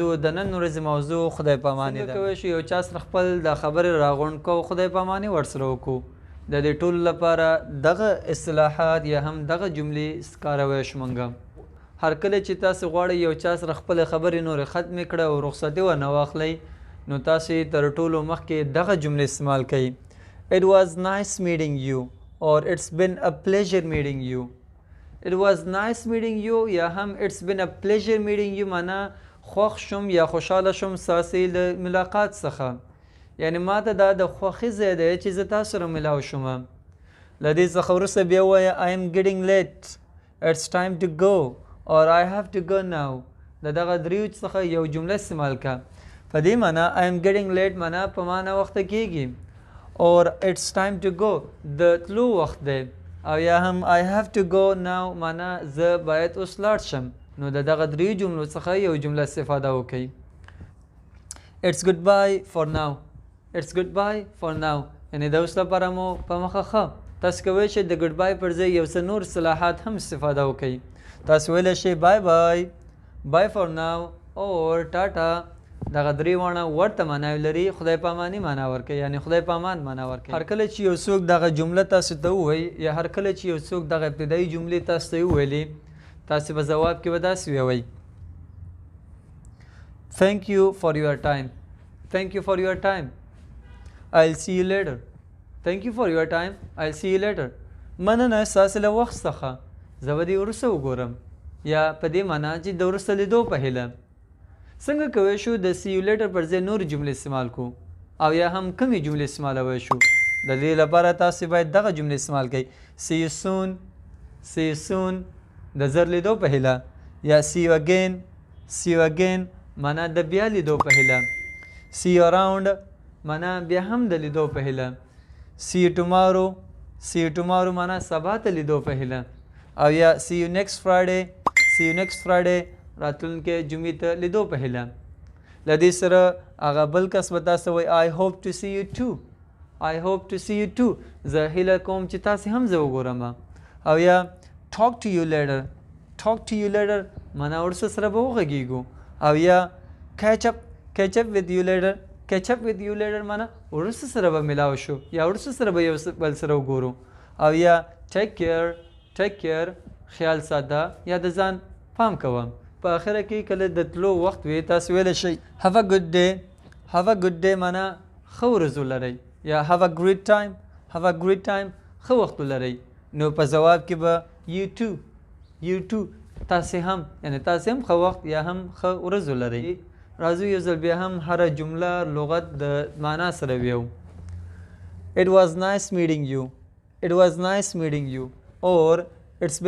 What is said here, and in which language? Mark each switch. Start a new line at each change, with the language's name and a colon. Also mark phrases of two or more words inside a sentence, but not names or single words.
Pashto: د نن ورځې موضوع خدای پاماني ده کولی شو یو چا سره خپل د خبرې راغونډ کو خدای پاماني ورسره وکړو د دې ټولو لپاره دغه اصطلاحات یا هم دغه جملې کاروی شو موږ هر کله چې تاسو غواړئ یو چا سره خپلې خبرې نورې ختمې کړه او رخصتي ونه واخلئ نو تاسو تر ټولو مخکې دغه جملې استعمال کړئ
English: It was nice meeting you
Pashto: or it's been a pleasure meeting you.
English: It was nice meeting you
Pashto: یا هم
English: it's been a pleasure meeting you
Pashto: معنا خوښ شوم یا خوشحاله شوم ستاسې له ملاقات څخه یعنی ما ته دا د خوښۍ ځای دی چې زه تاسو سره ملاو شوم له دې څخه وروسته بیا ووایه
English: I am getting late it's time to go or I have to go now
Pashto: د دغه دریو څخه یو جمله استعمال کړه په دې معنا
English: I am getting late
Pashto: معنا په معنا وخته کېږي
English: or it's time to go
Pashto: د تلو وخت دی او یا هم
English: I have to go now
Pashto: معنا زه باید اوس لاړ شم نو د دغه دریو جملو څخه یو جمله استفاده وکړئ
English: It's goodbye for now It's goodbye for now
Pashto: یعنی د اوس لپاره مو په مخه ښه تاسو کولی شئ د ګډبای پر ځای یو څه نور اصطلاحات هم استفاده وکړئ تاسو ویلی شئ
English: bye bye bye for now or tata
Pashto: دغه درې واړه ورته معناوې لري خدای پاماني معنا ورکوي یعنی خدای پامان معنا ورکوي هر کله چې یو څوک دغه جمله تاسو ته ووایي یا هر کله چې یو څوک دغه ابتدایي جملې تاسو ته وویلې تاسو په ځواب کې به داسې ووایئ
English: Thank you for your time Thank you for your time I'll see you later Thank you for your time I'll see you later
Pashto: مننه ستاسې له وخت څخه زه به دې وروسته وګورم یا په دې معنا چې د وروسته لیدو په هیله څنګه کوی شو د
English: see you later
Pashto: پر ځای نور جملې استعمال کو او یا هم کمې جملې استعمالوی شو د دې لپاره تاسو باید دغه جملې استعمال کړئ
English: see you soon
Pashto: د زر لیدو په هیله یا
English: see you again
Pashto: معنا د بیا لیدو په هیله see
English: you around
Pashto: معنا بیا هم د لیدو په هیله
English: see you tomorrow
Pashto: معنا سبا ته لیدو په هیله او یا
English: see you next Friday
Pashto: راتلونکې جمعې ته لیدو په هیله له دې سره هغه بل کس به تاسو وایي
English: I hope to see you too
Pashto: زه هیله کوم چې تاسې هم زه وګورم او یا
English: talk to you later
Pashto: معنا ورسره سره به وغږیږو او یا
English: catch up with you later
Pashto: معنا ورسره سره به ملاو شو یا ورسره سره به یو بل سره وګورو او یا
English: take care
Pashto: خیال ساته یا د ځان پام کوم په آخره کې کله د تلو وخت وي تاسو ویلی شئ
English: have a good day
Pashto: معنا ښه ورځ ولرئ یا
English: have a great time
Pashto: ښه وخت ولرئ نو په ځواب کې به
English: you too
Pashto: تاسې هم یعنی تاسې هم ښه وخت یا هم ښه ورځ ولرئ راځو یو ځل بیا هم هره جمله لغت د معنا سره ویو
English: It was nice meeting you or it's been